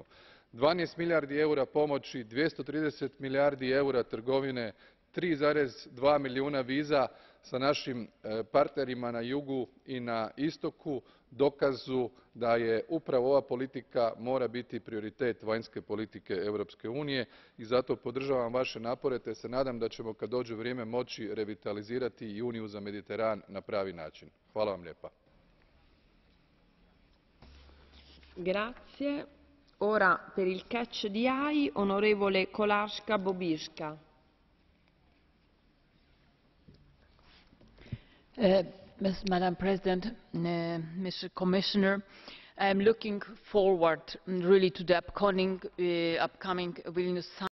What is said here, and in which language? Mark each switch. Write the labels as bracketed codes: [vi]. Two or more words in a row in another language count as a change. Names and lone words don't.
[hr] 12 milijardi eura pomoći, 230 milijardi eura trgovine, 3,2 milijuna viza sa našim partnerima na jugu i na istoku dokazu da je upravo ova politika mora biti prioritet vanjske politike Europske unije i zato podržavam vaše napore te se nadam da ćemo kad dođe vrijeme moći revitalizirati i Uniju za Mediteran na pravi način. Hvala vam lijepa. [it] Grazie. Ora per il [en] catch di eye, [it] onorevole Kolarska-Bobinska. [en] Madam President, Mr. Commissioner, I am looking forward really to the upcoming Vilnius